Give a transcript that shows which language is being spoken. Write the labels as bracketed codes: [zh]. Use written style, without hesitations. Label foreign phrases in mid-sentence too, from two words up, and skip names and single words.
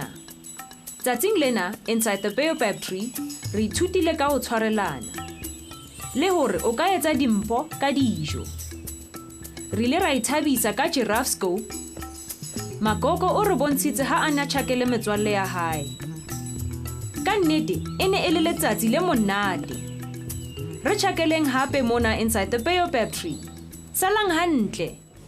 [st] Tsatsing lena [en] inside the Baobab tree [st] re ithutile ka ho tshwarelana. Le hore o ka etsa dimpho ka dijo. Re ile ra ithabisa ka [en] giraffe scope. [st] Makoko o re bontshitse ha ana tjhakele metswalle ya hae. Ka nnete e ne e le letsatsi le monate. Re tjhakeleng hape mona [en] inside the Baobab tree. [st] Salang hantle.